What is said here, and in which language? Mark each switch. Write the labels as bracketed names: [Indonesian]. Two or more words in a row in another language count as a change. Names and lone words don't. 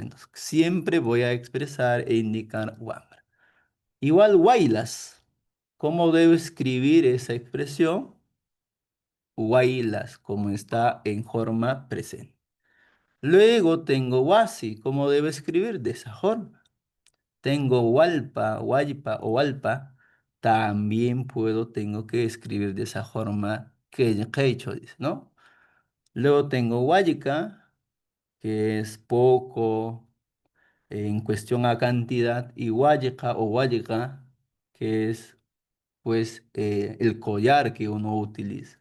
[Spanish] Entonces, siempre voy a expresar e indicar wambra. Igual, wailas. ¿Cómo debo escribir esa expresión? Wailas, como está en forma presente. Luego tengo wasi, ¿cómo debo escribir? De esa forma. Tengo walpa, waipa o walpa, también tengo que escribir de esa forma que he hecho, dice, ¿no? Luego tengo wayika, que es poco en cuestión a cantidad, y wayika o wayika, que es pues el collar que uno utiliza.